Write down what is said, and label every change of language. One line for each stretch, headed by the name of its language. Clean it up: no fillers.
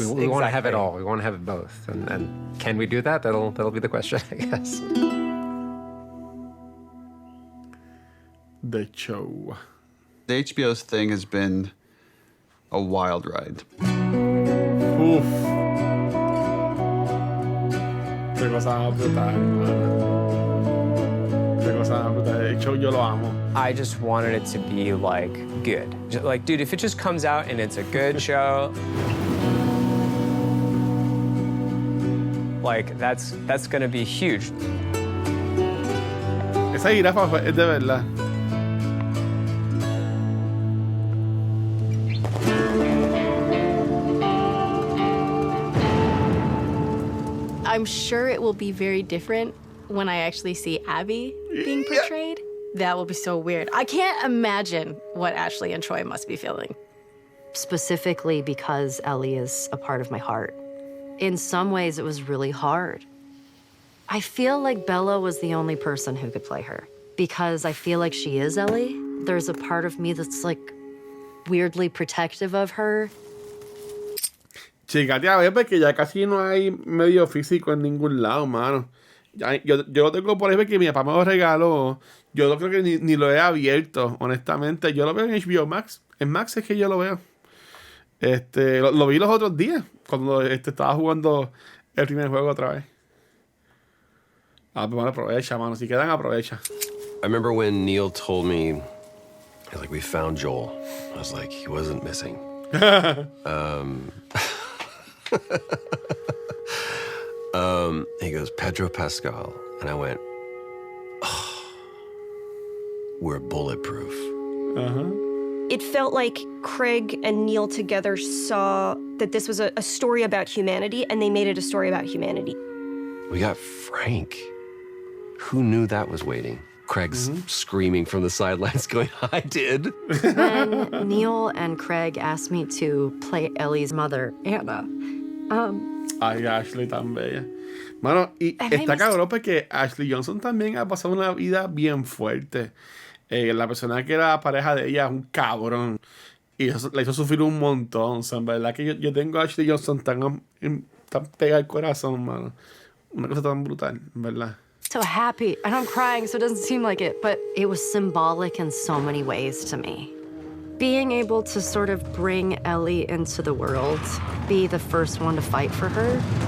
English: we want to have it all. We want to have it both. And can we do that? That'll be the question, I guess. The show. The HBO's thing has been a wild ride. Uf.
Spanish: Qué cosa más brutal, mano. Qué cosa más brutal. El show yo lo amo.
English: I just wanted it to be like good. Like, dude, if it just comes out and it's a good show, like that's gonna be huge.
Spanish: Esa jirafa es de verdad.
English: I'm sure it will be very different when I actually see Abby being portrayed. That will be so weird. I can't imagine what Ashley and Troy must be feeling. Specifically because Ellie is a part of my heart. In some ways, it was really hard. I feel like Bella was the only person who could play her because I feel like she is Ellie. There's a part of me that's like weirdly protective of her.
Spanish: Chicate a ver, porque ya casi no hay medio físico en ningún lado, mano. Yo lo tengo por ahí porque mi papá me lo regaló. Yo no creo que ni lo he abierto, honestamente. Yo lo veo en HBO Max. En Max es que yo lo veo. Lo vi los otros días, cuando estaba jugando el primer juego otra vez. Pues bueno, aprovecha, mano. Si quedan, aprovecha.
English: I remember when Neil told me, like, we found Joel. I was like, he wasn't missing. He goes, Pedro Pascal. And I went, oh, we're bulletproof. It felt like Craig and Neil together saw that this was a story about humanity, and they made it a story about humanity. We got Frank. Who knew that was waiting? Craig's screaming from the sidelines going, I did. When Neil and Craig asked me to play Ellie's mother, Anna,
Spanish: Ay, Ashley tan bella. Mano, y está cabrón porque Ashley Johnson también ha pasado una vida bien fuerte. La persona que era pareja de ella es un cabrón. Y eso, la hizo sufrir un montón. O sea, en verdad que yo tengo a Ashley Johnson tan pegada al corazón, mano. Una cosa tan brutal, en verdad.
English: so happy. And I'm crying, so it doesn't seem like it, but it was symbolic in so many ways to me. Being able to sort of bring Ellie into the world, be the first one to fight for her.